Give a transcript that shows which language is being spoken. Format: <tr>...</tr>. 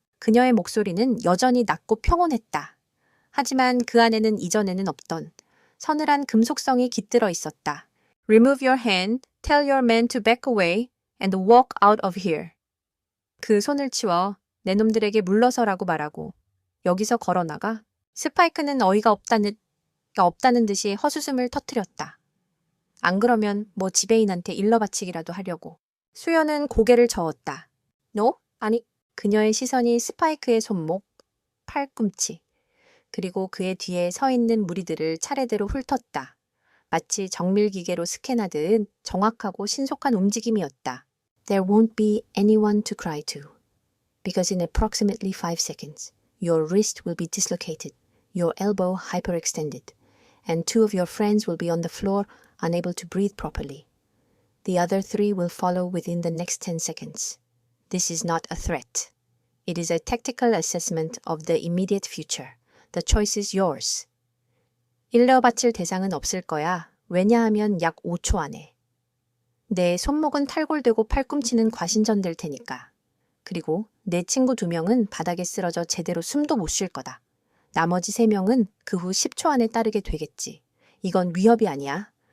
<ko>그녀의 목소리는 여전히 낮고 평온했다. 하지만 그 안에는 이전에는 없던 서늘한 금속성이 깃들어 있었다.</ko> <en>Remove your hand, tell your man to back away, and walk out of here.</en> <ko>그 손을 치워 내 놈들에게 물러서라고 말하고 여기서 걸어나가. 스파이크는 어이가 없다는 듯이 헛웃음을 터뜨렸다. 안 그러면 뭐 지배인한테 일러 바치기라도 하려고. 수연은 고개를 저었다.</ko> <en>No?</en> <ko>아니. 그녀의 시선이 스파이크의 손목, 팔꿈치, 그리고 그의 뒤에 서 있는 무리들을 차례대로 훑었다. 마치 정밀기계로 스캔하듯 정확하고 신속한 움직임이었다.</ko> <en>There won't be anyone to cry to, because in approximately 5 seconds, your wrist will be dislocated, your elbow hyperextended, and 2 of your friends will be on the floor unable to breathe properly. The other 3 will follow within the next 10 seconds. This is not a threat. It is a tactical assessment of the immediate future. The choice is yours.</en> <ko>일러 바칠 대상은 없을 거야. 왜냐하면 약 5초 안에. 내 손목은 탈골되고 팔꿈치는 과신전될 테니까. 그리고 내 친구 2명은 바닥에 쓰러져 제대로 숨도 못 쉴 거다. 나머지 3명은 그 후 10초 안에 따르게 되겠지. 이건 위협이 아니야.</ko>